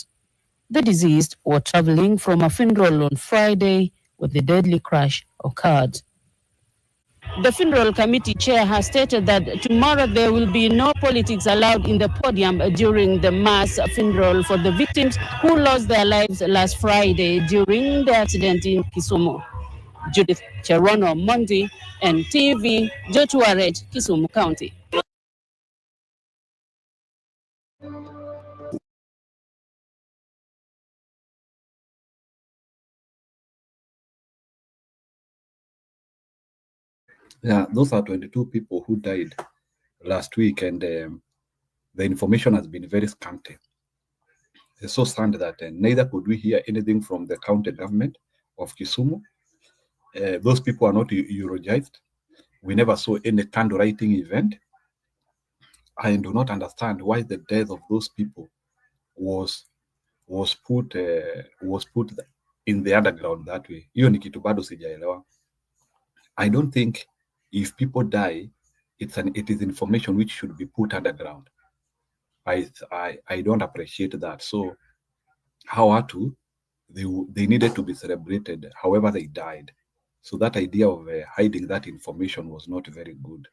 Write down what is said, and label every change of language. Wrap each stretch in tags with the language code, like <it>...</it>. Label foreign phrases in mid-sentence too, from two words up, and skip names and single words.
<en>The deceased were traveling from a funeral on Friday when the deadly crash occurred. The funeral committee chair has stated that tomorrow there will be no politics allowed in the podium during the mass funeral for the victims who lost their lives last Friday during the accident in Kisumu. Judith Cherono Mondi, NTV, Joshua Red, Kisumu County. Yeah, those are 22 people who died last week, and the information has been very scanty. It's so sad that neither could we hear anything from the county government of Kisumu. Those people are not eulogized. We never saw any candlelighting event. I do not understand why the death of those people was put in the underground that way.</en> <sw>Hiyo ni kitu bado sijaelewa.</sw> <en>I don't think if people die, it is information which should be put underground. I don't appreciate that. So how are to they needed to be celebrated however they died. So that idea of hiding that information was not very good.</en>